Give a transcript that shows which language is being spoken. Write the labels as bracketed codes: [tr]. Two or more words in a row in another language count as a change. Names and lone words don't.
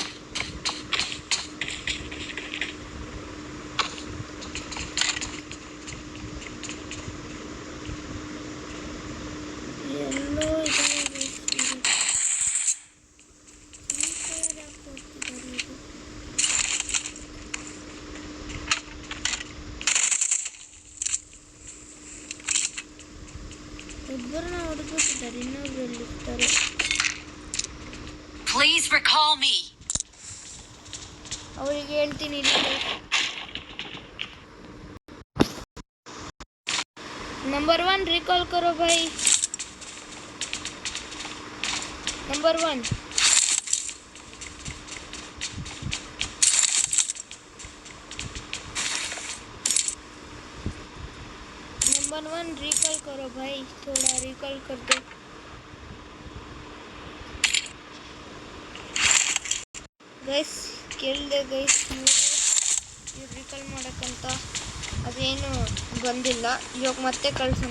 [kn] ಎಲ್ಲೋ ಇದ್ದಾರೆ ಫ್ರೀ ಫೈರ್ ಯಾಕೆ ಕೊಡ್ತಿದ್ದಾರೆ ಇದು? ಒಬ್ಬರನ್ನ ಹೊಡೆದ್ಬಿಟ್ಟಿದ್ದಾರೆ, ಇನ್ನೊಬ್ರು ಎಲ್ಲಿರ್ತಾರೆ. [en] Please recall me. [kn] ಅವರಿಗೆ ಹೇಳ್ತೀನಿ ಇಲ್ಲಿ. [hi] नंबर 1 रिकॉल करो भाई. नंबर 1 रिकॉल करो भाई, थोड़ा रिकॉल कर दो. [kn] ಗೈಸ್ ಕೇಳಿದೆ ಗೈಸ್, ಇವ್ರು ರಿಕಾಲ್ ಮಾಡೋಕ್ಕಂತ ಅದೇನು ಬಂದಿಲ್ಲ. ಇವಾಗ ಮತ್ತೆ ಕಳ್ಸೋಣ.